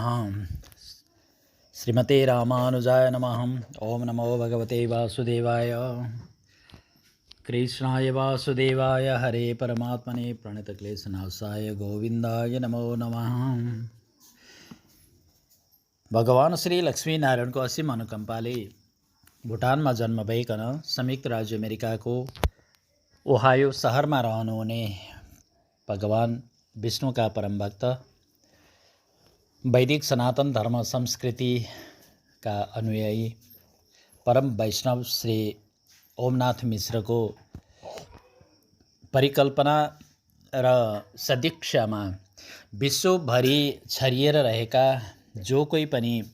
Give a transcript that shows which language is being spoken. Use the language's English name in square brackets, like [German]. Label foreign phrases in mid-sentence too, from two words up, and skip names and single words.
[Sanskrit] श्रीमते रामानुजाय नमः। ओम नमो भगवते वासुदेवाय। कृष्णाय वासुदेवाय हरे परमात्मने प्रणतक्लेशनाशाय गोविन्दाय नमो नमः। [Nepali] भगवान श्री लक्ष्मीनारायणको असीम अनुकम्पाले भुटानमा जन्म भइकन संयुक्त राज्य अमेरिकाको ओहायो सहरमा रहनुहुने भगवान विष्णुका परम भक्त वैदिक सनातन धर्म संस्कृतिका अनुयायी परम वैष्णव श्री ओमनाथ मिश्रको परिकल्पना र सदिक्षामा विश्वभरि छरिएर रहेका जो कोही पनि